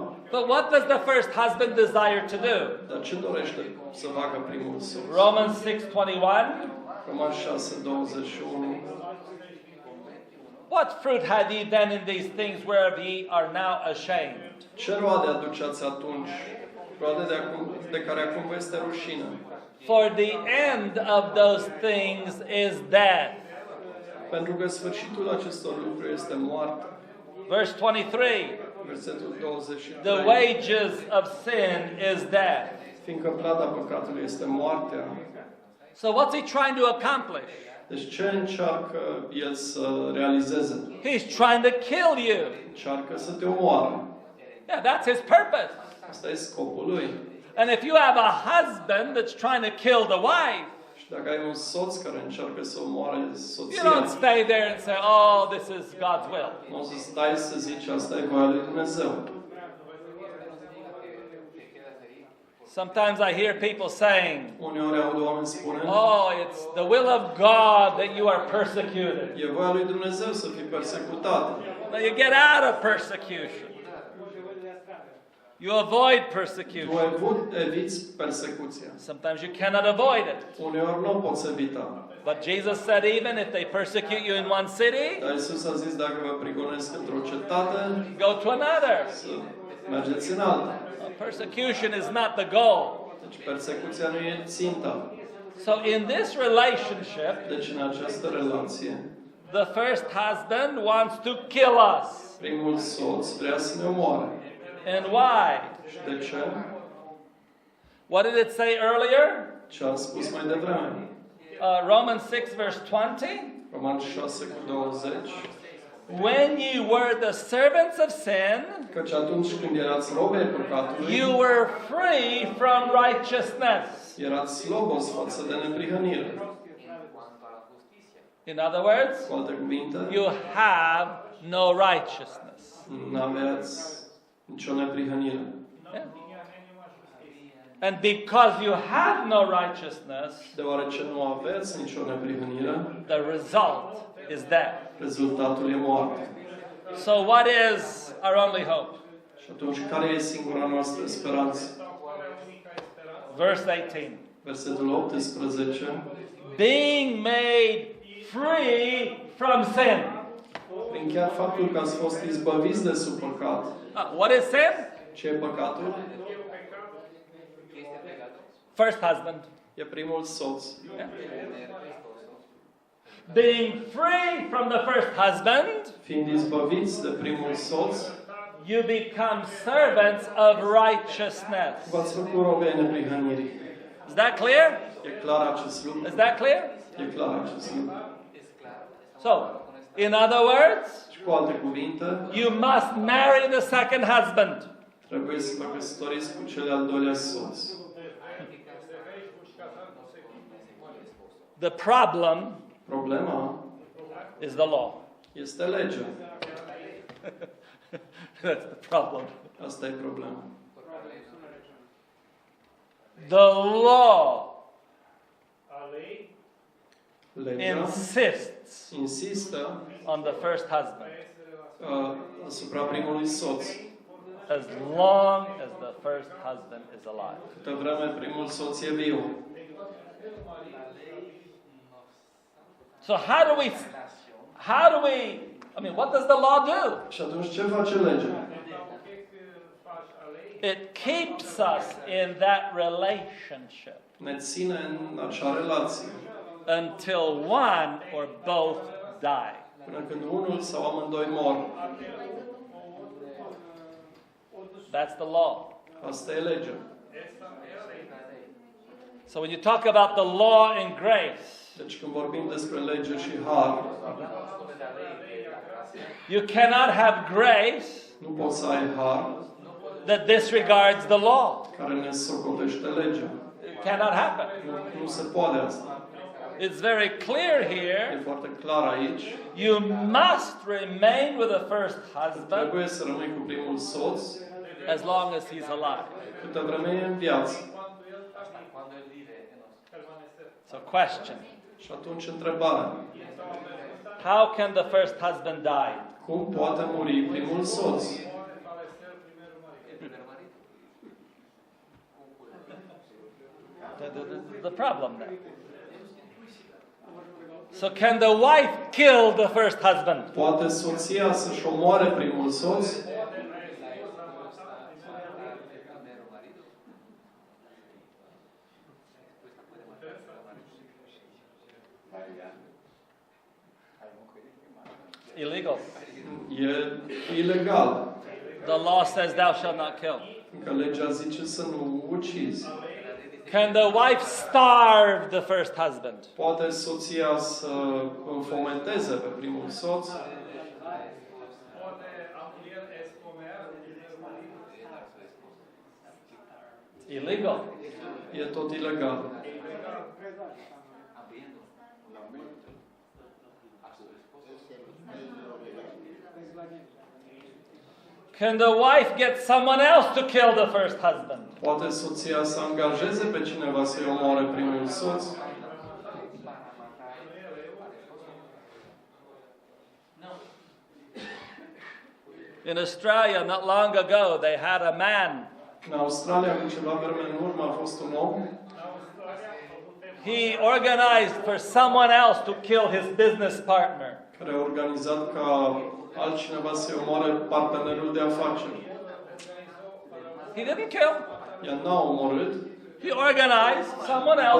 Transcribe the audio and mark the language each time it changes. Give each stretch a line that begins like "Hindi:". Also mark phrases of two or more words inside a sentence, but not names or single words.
English: But what does the first husband desire to do?
Romanian: Dar ce dorește să facă primul soț?
English: Romans 6:21.
Romanian: Roman 6:21.
English: What fruit had ye then in these things whereof ye are now ashamed?
Romanian: Ce roade aduceați atunci? Roade de care acum vă este rușine.
English: For the end of those things is death.
Romanian: Pentru că sfârșitul acestor lucruri este moarte.
English: Verse 23.
Romanian: Versetul 23.
English: The wages of sin is death.
Romanian: Fiindcă plata păcatului este moartea.
English: So what's he trying to accomplish?
Romanian: Deci ce încearcă el să realizeze?
English: He's trying to kill you.
Romanian: Încearcă să te omoare.
English: Yeah, that's his purpose.
Romanian: Asta e scopul lui.
English: And if you have a husband that's trying to kill the wife,
Romanian: Și dacă ai un soț care încearcă să omoare
English: you
Romanian: soția,
English: don't stay there and say, oh, this is God's will.
Romanian: nu o să stai să zici asta e voia lui Dumnezeu.
English: Sometimes I hear people saying,
Romanian: Uneori aud oameni spune,
English: oh, it's the will of God that you are persecuted.
Romanian: e voia lui Dumnezeu să fii persecutat.
English: No, you get out of persecution. You avoid persecution.
Romanian: Tu eviți persecuția.
English: Sometimes you cannot avoid it.
Romanian: Uneori nu o poți evita.
English: But Jesus said, even if they persecute you in one city,
Romanian: Dar Iisus a zis, dacă vă prigonesc într-o cetate,
English: go to another.
Romanian: să mergeți în alta.
English: Persecution is not the goal.
Romanian: Deci persecuția nu e ținta.
English: So in this relationship,
Romanian: Deci în această relație,
English: the first husband wants to kill us.
Romanian: primul soț vrea să ne omoare.
English: And why?
Romanian: Și de ce?
English: What did it say earlier?
Romanian: Ce am spus mai devreme.
English: Romans 6 verse 20.
Romanian: Roman 6:20.
English: When ye were the servants of sin,
Romanian: Căci atunci când erați robi ai păcatului,
English: you were free from righteousness.
Romanian: erați slobos față de neprihanire.
English: In other words,
Romanian: Cu alte cuvinte,
English: you have no righteousness.
Romanian: n-aveați nicio neprihănire.
English: Yeah. And because you have no righteousness,
Romanian: Deoarece nu aveți nicio neprihănire,
English: the result is death.
Romanian: rezultatul e moarte.
English: So what is our only hope?
Romanian: Și atunci, care e singura noastră speranță?
English: Verse 18.
Romanian: Versetul 18.
English: Being made free from sin.
Romanian: Prin chiar faptul că ați fost izbăviți de sub păcat.
English: What is sin?
Romanian: Ce e păcatul?
English: First husband.
Romanian: E primul soț.
English: Yeah. Being free from the first husband,
Romanian: Fiind izbăviți de primul soț,
English: you become servants of righteousness.
Romanian: v-ați făcut robi ai neprihănirii.
English: Is that clear?
Romanian: E clar acest lucru?
English: Is that clear?
Romanian: E clar acest lucru.
English: So, in other words,
Romanian: Și cu Cu alte cuvinte,
English: you must marry the second husband.
Romanian: trebuie să vă căsătoriți cu cel al doilea soț.
English: The problem
Romanian: Problema
English: is the law.
Romanian: este legea.
English: That's the problem.
Romanian: Asta e problema.
English: The law
Romanian: Legea
English: insists
Romanian: insistă
English: on the first husband
Romanian: asupra primului soț.
English: as long as the first husband is alive.
Romanian: Câtă vreme primul soț e viu.
English: So how do we, I mean, what does the law do?
Romanian: Și atunci ce face legea?
English: It keeps us in that relationship
Romanian: Ne ține în acea relație
English: until one or both die.
Romanian: până când unul sau amândoi mor.
English: That's the law.
Romanian: Asta e legea.
English: So when you talk about the law and grace,
Romanian: Deci când vorbim despre lege și har,
English: you cannot have grace
Romanian: nu poți să ai har
English: that disregards the law.
Romanian: care ne socotește legea.
English: It cannot happen.
Romanian: Nu se poate asta.
English: It's very clear
Romanian: E
English: here.
Romanian: foarte clar aici.
English: You must remain with the first husband
Romanian: Trebuie să rămâi cu primul soț
English: as long as he's alive.
Romanian: câtă vreme e în viață.
English: So question.
Romanian: Și atunci întrebarea.
English: How can the first husband die?
Romanian: Cum poate muri primul soț?
English: The problem there. So can the wife kill the first husband?
Romanian: Poate soția să-și omoare primul soț?
English: Illegal.
Romanian: E ilegal.
English: The law says thou shalt not kill.
Romanian: Că legea zice să nu ucizi.
English: Can the wife starve the first husband?
Romanian: Poate soția să înfometeze pe primul soț?
English: Illegal.
Romanian: E tot ilegal.
English: Can the wife get someone else to kill the first husband?
Romanian: Poate soția să angajeze pe cineva să-i omoare primul soț?
English: In Australia, not long ago, they had a man.
Romanian: În Australia, cu ceva vreme în urmă, a fost un om.
English: He organized for someone else to kill his business partner.
Romanian: Care a organizat ca altcineva să-i omoare partenerul de afaceri.
English: He didn't kill.
Romanian: El n-a omorât,
English: He organized someone else